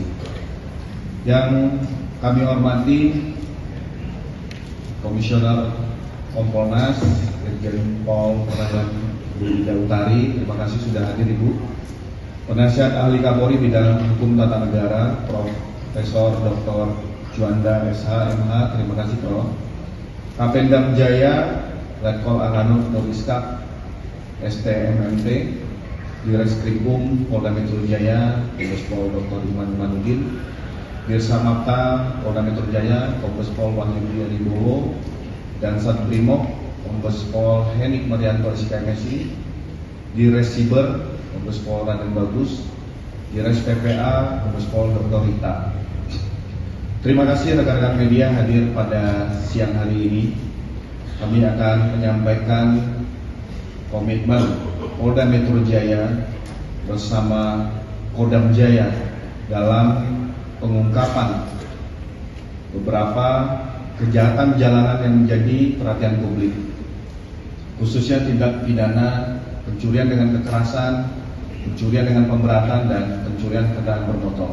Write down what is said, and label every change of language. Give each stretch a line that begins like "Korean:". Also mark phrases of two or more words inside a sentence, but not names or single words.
Indonesian: Yang kami hormati Komisioner Kompolnas Irjen Pol Purnawirawan Ida Utari, terima kasih sudah hadir Ibu. Penasihat Ahli Kapolri Bidang Hukum Tata Negara Profesor Dr. Juanda SH MH, terima kasih Prof. Kapendam Jaya Letkol Aranov Nuriskap STMMT, Direskrimum Polda Metro Jaya Kombes Pol Dr. Iman Imanuddin, Dirsamapta Polda Metro Jaya Kombes Pol Wahyudi Adibowo, dan Satbrimob Kombes Pol Henik Marianto SKMSI, Dires Siber Kombes Pol Raden Bagus, Dires PPA Kombes Pol Dr. Rita. Terima kasih rekan-rekan media hadir pada siang hari ini. Kami akan menyampaikan komitmen Polda Metro Jaya bersama Kodam Jaya dalam pengungkapan beberapa kejahatan jalanan yang menjadi perhatian publik, khususnya tindak pidana pencurian dengan kekerasan, pencurian dengan pemberatan, dan pencurian kendaraan bermotor.